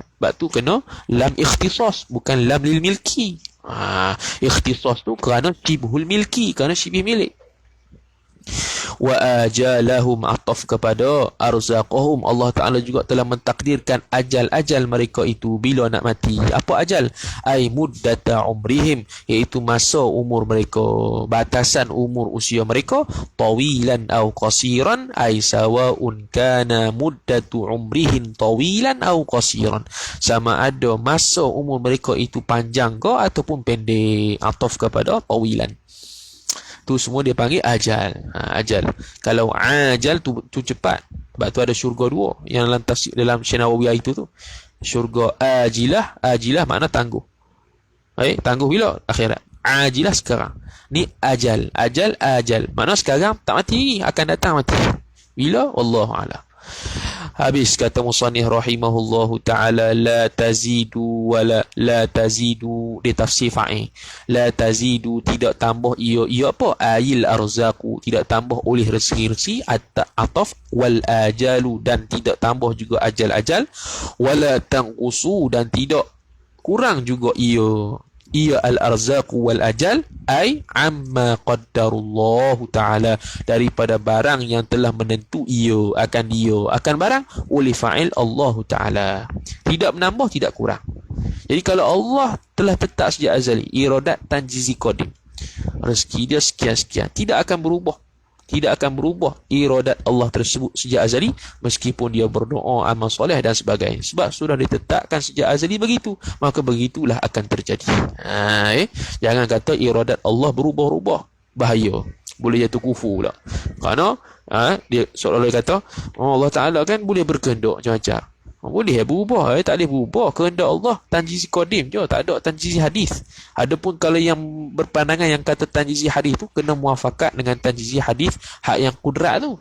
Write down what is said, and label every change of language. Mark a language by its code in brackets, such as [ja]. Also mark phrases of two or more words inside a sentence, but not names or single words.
[ms] Sebab tu kena lam ikhtisas, bukan [ar] لام للملك. [ms] Ikhtisas tu kerana [ar] شبه الملك, [ms] kerana syibih milik. [ar] وآجالهم, [ms] ataf kepada arzaqahum, Allah Ta'ala juga telah mentakdirkan ajal-ajal mereka itu bila nak mati. Apa ajal? [ar] أي مدة عمرهم, [ms] iaitu masa umur mereka, batasan umur usia mereka. [ar] طويلا أو قصيرا، أي سواء كان مدة عمرهم طويلا أو قصيرا, [ms] sama ada masa umur mereka itu panjang ke ataupun pendek. Ataf kepada tawilan, tu semua dia panggil ajal. Ajal. Kalau ajal tu cepat. Sebab tu ada syurga dua yang dalam tafsir, dalam Syenawawiyah itu tu. Syurga ajilah makna tangguh. Tangguh bila? Akhirat. Ajilah sekarang. Ni ajal. Ajal. Makna sekarang tak mati, akan datang mati. Bila? [ar] والله أعلم. [ms] Habis kata musannif [ar] رحمه الله تعالى, لا تزيد ولا لا تزيد, [ms] dia tafsir fa'il. [ar] لا تزيد, [ms] tidak tambah ia apa? [ar] أي الأرزاق, [ms] tidak tambah oleh rezeki-rezeki, ataf [ar] والآجال, [ms] dan tidak tambah juga ajal-ajal, [ar] ولا تنقص, [ms] dan tidak kurang juga ia [ar] الأرزاق والأجل أي أما قدر الله تعالى, [ms] daripada barang yang telah menentu akan barang oleh fa'il Allah Ta'ala. Tidak menambah, tidak kurang. Jadi kalau Allah telah tetap sejak azali, iradat tanjizi qadim, rezeki dia sekian-sekian, tidak akan berubah iradat Allah tersebut sejak azali, meskipun dia berdoa, amal soleh dan sebagainya. Sebab sudah ditetapkan sejak azali begitu, maka begitulah akan terjadi. Jangan kata iradat Allah berubah-ubah, bahaya, boleh jatuh kufur pula. Kerana dia seolah-olah kata Allah Ta'ala kan boleh berkehendak macam-macam. Boleh berubah, tak boleh berubah. Kehendak Allah tanjizi qadim je, tak ada tanjizi hadis. Adapun kalau yang berpandangan yang kata tanjizi hadis tu kena muafakat dengan tanjizi hadis hak yang kudrat tu.